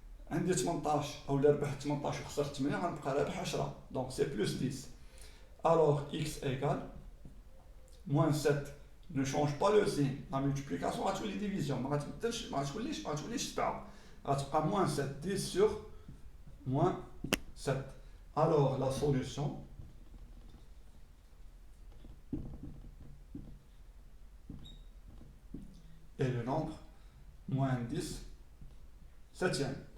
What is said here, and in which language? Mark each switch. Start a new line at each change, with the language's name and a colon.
Arabic: عندي 18 او ربحت 18 وخسرت 8 غنبقى رابح 10.
French: donc c'est plus 10. alors x égale moins 7 ne change pas le signe. la multiplication
Arabic: غتولي
French: division
Arabic: ما غتبدلش، ما غتوليش 7 غتبقى
French: moins 7. 10 sur moins 7. alors la solution et le nombre moins 10 septième.